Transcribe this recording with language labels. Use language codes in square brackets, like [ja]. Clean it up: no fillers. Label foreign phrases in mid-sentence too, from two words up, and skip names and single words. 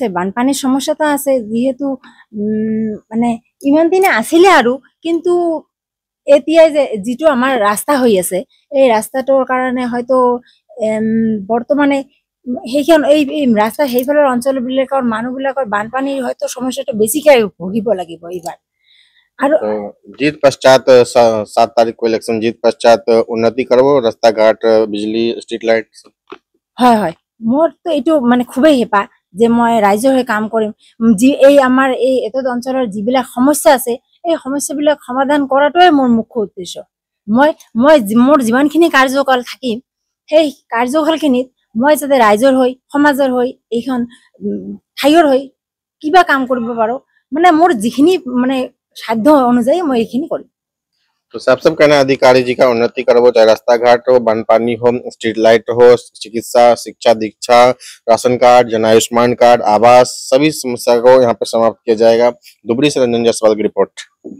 [as] বানপানীৰ সমস্যাটো আছে, যিহেতু মানে ইমান দিনে আছিলে আৰু, কিন্তু এতিয়া যে যিটো আমাৰ ৰাস্তা হৈ আছে, এই ৰাস্তাটোৰ কাৰণে হয়তো বৰ্তমানে সেইখন এই ৰাস্তা সেইফালৰ অঞ্চলবিলাকৰ মানুহবিলাকৰ বানপানীৰ হয়তো সমস্যাটো বেছিকৈ ভুগিব লাগিব এইবাৰ। [hi] और जीत पश्चात 7 तारीख को इलेक्शन जीत पश्चात उन्नति करबो, रास्ता घाट, बिजली, [en] street light. [as] হয়, মোৰ তো এইটো মানে খুবেই হেঁপাহ যে মই ৰাইজৰ হৈ কাম কৰিম। যি এই আমাৰ এই এতদ অঞ্চলৰ যিবিলাক সমস্যা আছে, এই সমস্যাবিলাক সমাধান কৰাটোৱে মোৰ মুখ্য উদ্দেশ্য। মই মোৰ যিমানখিনি কাৰ্যকাল থাকিম, সেই কাৰ্যকালখিনিত মই যাতে ৰাইজৰ হৈ, সমাজৰ হৈ, এইখন ঠাইৰ হৈ কিবা কাম কৰিব পাৰো। মানে মোৰ যিখিনি মানে সাধ্য অনুযায়ী মই এইখিনি কৰিম। [hi] तो सब कहना अधिकारी जी का उन्नति करबो, चाहे रास्ता घाट हो, बांध पानी हो, [en] street light [hi] हो, चिकित्सा, शिक्षा दीक्षा, [en] ration card, [hi] जन आयुष्मान कार्ड, आवास, सभी समस्या को यहाँ पे समाप्त किया जाएगा। धुबरी से रंजन जायसवाल की रिपोर्ट।